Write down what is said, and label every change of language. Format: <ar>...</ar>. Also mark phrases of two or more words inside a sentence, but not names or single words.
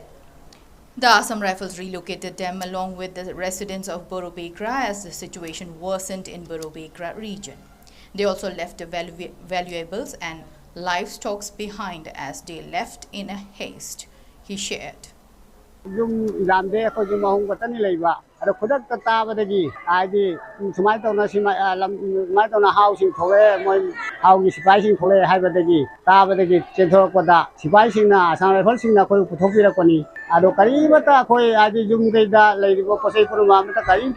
<en>The Assam Rifles relocated them along with the residents of 𝗵𝗶𝗃 as the situation worsened in 𝗵𝗶𝗃 region. They also left the valuables and livestock behind as they left in a haste, he shared.</en> <mni>Ada khudak ta tabadagi aidi sumai tawna sumai tawna housing thole moi housing sipai sing thole haibadagi tabadagi chenthorokpada sipai singna Assam Rifle singna khoi puthokpirakoni ado karibata khoi aidi jum geida leiribo posai puruma mata karimta</mni>